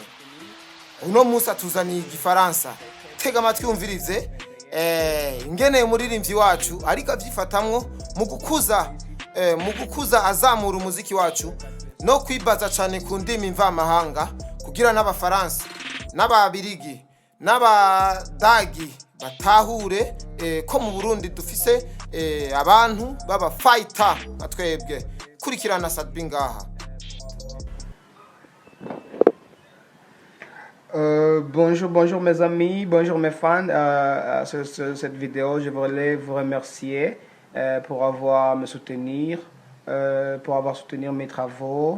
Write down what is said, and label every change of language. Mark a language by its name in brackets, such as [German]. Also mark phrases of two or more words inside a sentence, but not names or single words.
[Rundi] Uno munsi atuzaniye igifaransa. Tega amatwi umvirize ingene umuririmbyi wacu ariko avyifatamwo mu gukuza azamura umuziki wacu no kwibaza cyane ku ndimi mvamahanga kugira n'abafaransa n'ababirigi n'abadagi batahure ko mu Burundi dufise abantu baba fighter atwebwe kurikirana Sadbi ngaha. [French] Bonjour mes amis, bonjour mes fans. Sur cette vidéo, je voulais vous remercier pour avoir me soutenir, pour avoir soutenu mes travaux.